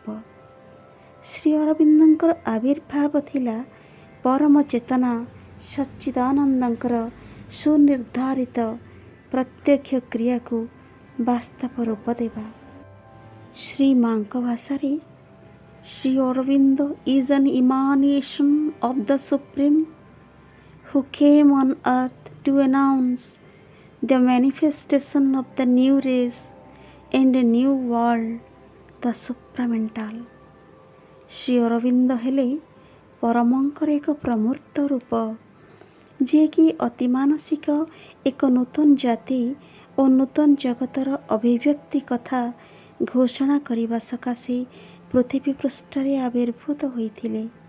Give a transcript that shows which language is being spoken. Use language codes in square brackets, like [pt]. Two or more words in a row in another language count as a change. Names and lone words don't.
[or] ଶ୍ରୀ ଅରବିନ୍ଦଙ୍କର ଆବିର୍ଭାବ ଥିଲା ପରମ ଚେତନା ସଚ୍ଚିଦାନନ୍ଦଙ୍କର ସୁନିର୍ଦ୍ଧାରିତ ପ୍ରତ୍ୟକ୍ଷ କ୍ରିୟାକୁ ବାସ୍ତବ ରୂପ ଦେବା। ଶ୍ରୀମାଙ୍କ ଭାଷାରେ, [en] ଶ୍ରୀ ଅରବିନ୍ଦ is an emanation of the Supreme who came on earth to announce the manifestation of the new race and a new world, the supramental। [or] ଶ୍ରୀ ଅରବିନ୍ଦ ହେଲେ ପରମଙ୍କର ଏକ ପ୍ରମୂର୍ତ୍ତ ରୂପ, ଯିଏକି ଅତିମାନସିକ ଏକ ନୂତନ ଜାତି ଓ ନୂତନ ଜଗତର ଅଭିବ୍ୟକ୍ତି କଥା ଘୋଷଣା କରିବା ସକାଶେ ପୃଥିବୀ ପୃଷ୍ଠରେ ଆବିର୍ଭୂତ ହୋଇଥିଲେ।